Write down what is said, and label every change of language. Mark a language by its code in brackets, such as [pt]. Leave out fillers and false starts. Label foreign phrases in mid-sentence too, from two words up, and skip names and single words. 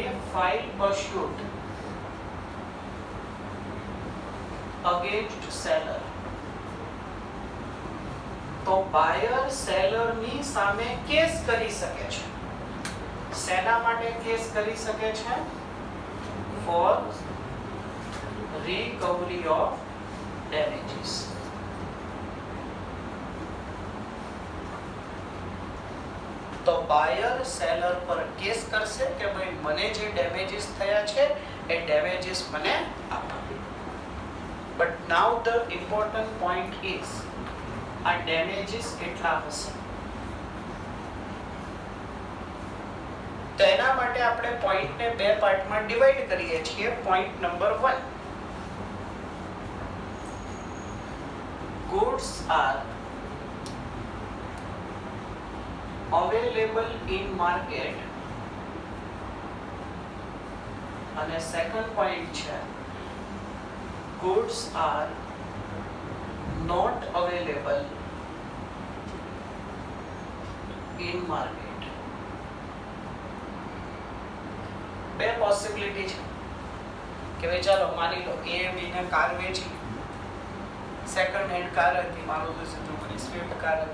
[en] file pursuit against seller, [gu] તો બાયર સેલર ની સામે કેસ કરી શકે છે. શેના માટે કેસ કરી શકે છે? [en] for recovery of damages. [gu] તો બાયર સેલર પર કેસ કરશે કે ભાઈ મને જે ડેમેજીસ થયા છે એ ડેમેજીસ મને આપો. [en] but now the important point is [gu] આ ડેમેજીસ કેટલા હશે? તો એના માટે આપણે પોઈન્ટને બે પાર્ટમાં ડિવાઈડ કરીએ છીએ. [en] point number [gu] 1, [en] goods are available in market, [gu] અને સેકન્ડ પોઈન્ટ છે [en] goods are not available in market. [gu] બે પોસિબિલિટી છે કે ભાઈ ચાલો માની લો એ બી ને કાર વેચી, [en] second hand [gu] કાર હતી, મારુતિ સુઝુકી સ્વિફ્ટ કાર હતી.